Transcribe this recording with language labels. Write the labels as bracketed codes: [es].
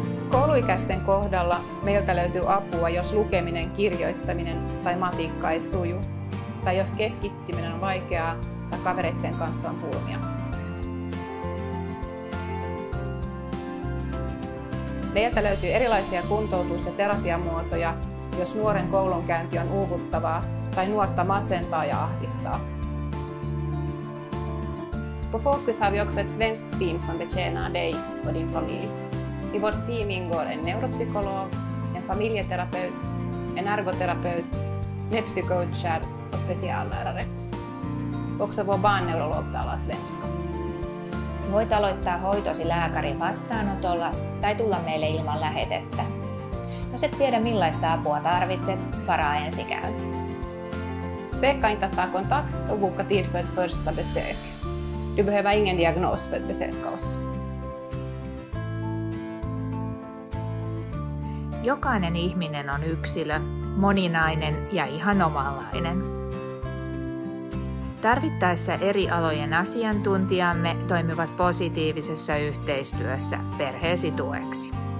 [fi] Kouluikäisten kohdalla meiltä löytyy apua, jos lukeminen, kirjoittaminen tai matikka ei suju, tai jos keskittyminen on vaikeaa tai kavereiden kanssa on pulmia. Meiltä löytyy erilaisia kuntoutus- ja terapiamuotoja, jos nuoren koulunkäynti on uuvuttavaa tai nuorta masentaa ja ahdistaa. [sv] På Fokus har vi också ett svenskt team som betjänar dig och din familj. I vårt team ingår en neuropsykolog, en familjeterapeut, en ergoterapeut, nepsycoacher och speciallärare. Också vår barnneurolog talar svenska. [fi] Voit aloittaa hoitosi lääkärin vastaanotolla tai tulla meille ilman lähetettä. Jos et tiedä millaista apua tarvitset, varaa ensikäynti. [sv] Tveka inte att ta kontakt och boka tid för ett första besök. Du behöver ingen diagnos för att besöka oss. [fi] Jokainen ihminen on yksilö, moninainen ja ihan omanlainen. Tarvittaessa eri alojen asiantuntijamme toimivat positiivisessa yhteistyössä perheesi tueksi.